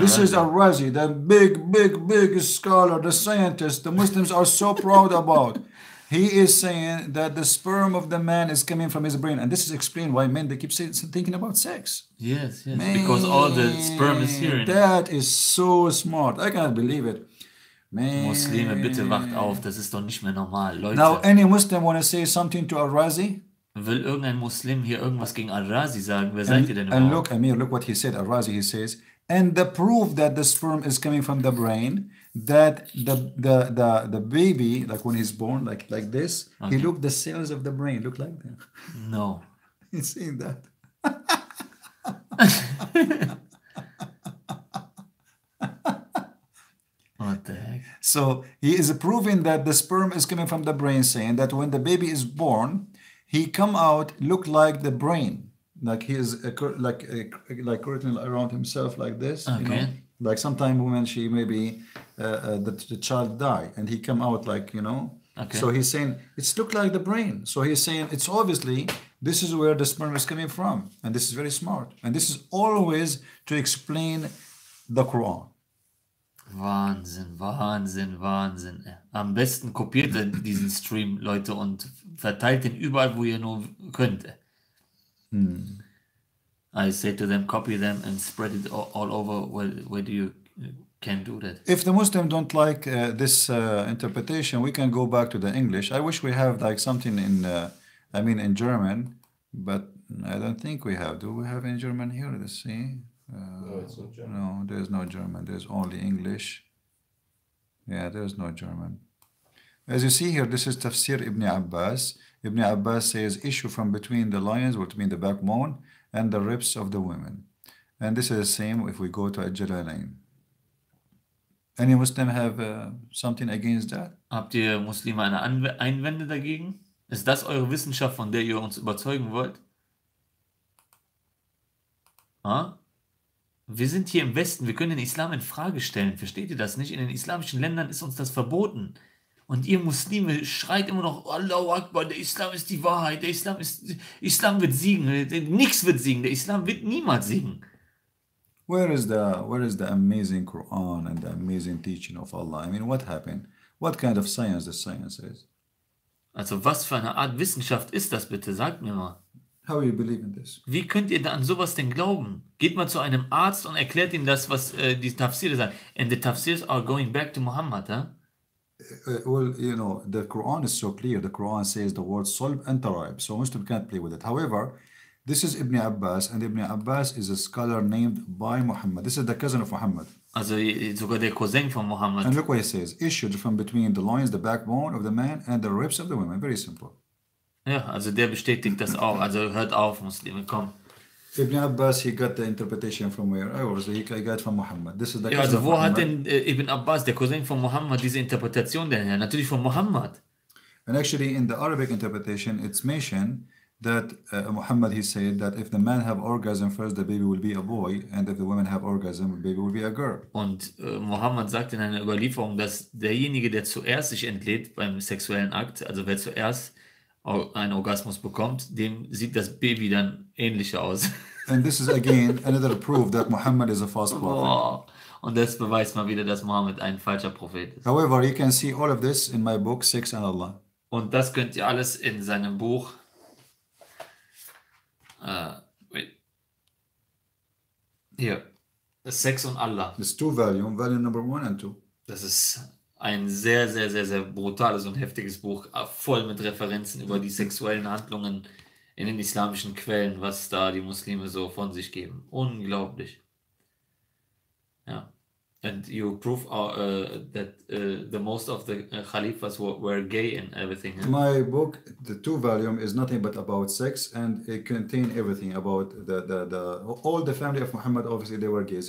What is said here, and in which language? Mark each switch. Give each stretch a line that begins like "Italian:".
English: This is Al-Razi, the big scholar, the scientist, the Muslims are so proud about. He is saying that the sperm of the man is coming from his brain. And this is explained why men, they keep thinking about sex. Yes, Man, because all the sperm is here. In that is so smart. I cannot believe it. Man.
German: Muslime, bitte wacht auf, das ist doch nicht mehr normal. Leute,
English: Now, any Muslim want to say something to Al-Razi?
German: will irgendein Muslim hier irgendwas gegen Al-Razi sagen? Wer seid ihr denn
English: And
German: überhaupt?
English: look, Amir, look what he said. Al-Razi, he says, and the proof that the sperm is coming from the brain, that the baby, like when he's born, like this, he look the cells of the brain look like that. No. He's saying that. What the heck? So he is proving that the sperm is coming from the brain, saying that when the baby is born, he come out look like the brain, like he is like curtain around himself like this. Okay. You know? Like sometimes women, she maybe the child die and he come out like, you know. Okay. So he's saying it's look like the brain. So he's saying it's obviously this is where the sperm is coming from, and this is very smart. And this is always to explain the Quran.
German: Wahnsinn, Wahnsinn, Wahnsinn. Am besten kopiert ihr diesen Stream, Leute, und verteilt den überall, wo ihr nur könnt.
English: I say to them, copy them and spread it all over where do you can do that. If the Muslim don't like this interpretation, we can go back to the English. I wish we have like something in, in German, but I don't think we have. Do we have in German here? Let's see. No, it's not German. No, there's no German. There's only English. Yeah, there's no German. As you see here, this is Tafsir Ibn Abbas. Ibn Abbas says, issue from between the lions, which mean the backbone, and the ribs of the women. And this is the same if we go to Al-Jalalain. Any Muslim have something against that?
German: Habt ihr Muslime eine Einwände dagegen? Ist das eure Wissenschaft, von der ihr uns überzeugen wollt? Ha? Wir sind hier im Westen, wir können den Islam in Frage stellen. Versteht ihr das nicht? In den islamischen Ländern ist uns das verboten. Und ihr Muslime schreit immer noch, Allahu Akbar, der Islam ist die Wahrheit, der Islam wird siegen, nichts wird siegen, der Islam wird niemals siegen.
English: Where is the amazing Quran and the amazing teaching of Allah? I mean, what happened? What kind of science the science is?
German: Also was für eine Art Wissenschaft ist das bitte? Sagt mir mal.
English: How you believe in this?
German: Wie könnt ihr da an sowas denn glauben? Geht mal zu einem Arzt und erklärt ihm das, was die Tafsire sagen.
English: And the Tafsirs are going back to Muhammad, huh? Well, you know, the Quran is so clear. The Quran says the word solb and tarib, so Muslim can't play with it. However, this is Ibn Abbas, and Ibn Abbas is a scholar named by Muhammad. This is the cousin of Muhammad. Also sogar der Cousin von Muhammad. And look what he says. Issued from between the loins, the backbone of the man, and the ribs of the women. Very simple.
German: Ja, also der bestätigt das auch. Also hört auf, Muslime, komm.
English: Ibn Abbas, he got the interpretation from where? He got from Muhammad. This is the
German: Ja, also wo hat denn Ibn Abbas, der Cousin von Muhammad, diese Interpretation denn her? Natürlich von Muhammad.
English: And actually in the Arabic interpretation, it's mentioned that Muhammad, he said that if the man have orgasm first, the baby will be a boy, and if the woman have orgasm, the baby will be a girl.
German: Und Mohammed sagt in einer Überlieferung, dass derjenige, der zuerst sich entlädt beim sexuellen Akt, also wer zuerst einen Orgasmus bekommt, dem sieht das Baby dann ähnlicher aus.
English: And this is again another proof that Muhammad is a false prophet.
German: Und das beweist mal wieder, dass Mohammed ein falscher Prophet ist.
English: However, you can see all of this in my book, Sex and Allah.
German: Und das könnt ihr alles in seinem Buch hier, Sex und Allah.
English: It's two volume number 1 and 2.
German: Das ist ein sehr, sehr, sehr, sehr brutales und heftiges Buch, voll mit Referenzen über die sexuellen Handlungen in den islamischen Quellen, was da die Muslime so von sich geben. Unglaublich. Ja.
English: And you prove that the most of the Khalifas were gay and everything. Huh? My book, the 2 volume, is nothing but about sex, and it contains everything about all the family of Muhammad. Obviously, they were gays.